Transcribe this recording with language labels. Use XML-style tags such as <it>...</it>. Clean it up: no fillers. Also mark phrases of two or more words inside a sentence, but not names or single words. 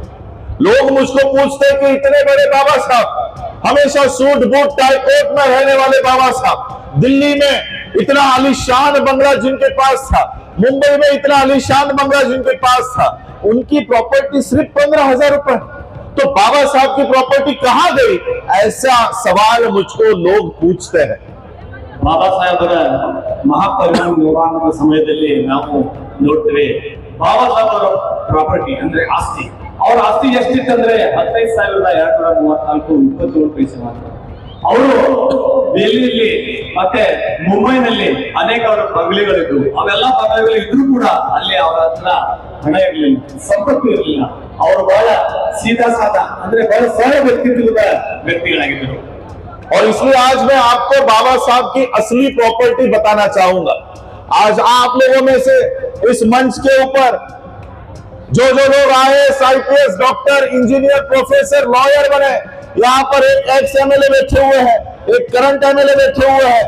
<hi>लोग मुझको पूछते कि इतने बड़े बाबा साहब, हमेशा</hi> <en>suit boot tie coat</en> <hi>में रहने वाले बाबा साहब, दिल्ली में इतना आलीशान बंगला जिनके पास था, मुंबई में इतना आलीशान बंगला जिनके पास था, उनकी प्रॉपर्टी सिर्फ 15,000 रुपए, तो बाबा साहब की प्रॉपर्टी कहां गई? ऐसा सवाल मुझको लोग पूछते हैं।</hi> <kn>ಬಾಬಾ ಸಾಹೇಬರ ಮಹಾಪರಿನಿರ್ವಾಣದ ಸಮಯದಲ್ಲಿ ನಾವು ನೋಡ್ತೇವೆ, ಬಾಬಾ ಸಾಹೇಬರ ಪ್ರಾಪರ್ಟಿ ಅಂದ್ರೆ ಆಸ್ತಿ, ಅವರ ಆಸ್ತಿ ಎಷ್ಟಿತ್ತಂದ್ರೆ 15,234 27 ಪೈಸೆ ಮಾತ್ರ. ಅವರು ದೆಹಲಿಯಲ್ಲಿ ಮತ್ತೆ ಮುಂಬೈನಲ್ಲಿ ಅನೇಕ ಅವರ ಬಂಗಲೆಗಳಿದ್ದು, ಅವೆಲ್ಲ ಬಂಗಲೆಗಳು ಇದ್ರೂ ಕೂಡ ಅಲ್ಲಿ ಅವರ ಹತ್ರ ಹಣ ಇರಲಿಲ್ಲ, ಸಂಪತ್ತು ಇರಲಿಲ್ಲ. ಅವರು ಬಹಳ</kn> <hi>सीधा सादा</hi> <kn>ಅಂದ್ರೆ ಬಹಳ ಸರಳ ವ್ಯಕ್ತಿತ್ವದ ವ್ಯಕ್ತಿಗಳಾಗಿದ್ದರು।</kn> <hi>और इसलिए आज मैं आपको बाबा साहब की असली प्रॉपर्टी बताना चाहूंगा। आज आप लोगों में से इस मंच के ऊपर जो लोग IAS, IPS, डॉक्टर, इंजीनियर, प्रोफेसर, लॉयर बने, यहां पर एक</hi> <en>ex MLA</en> <hi>बैठे हुए हैं, एक</hi> <en>current MLA</en> <hi>बैठे हुए हैं।</hi>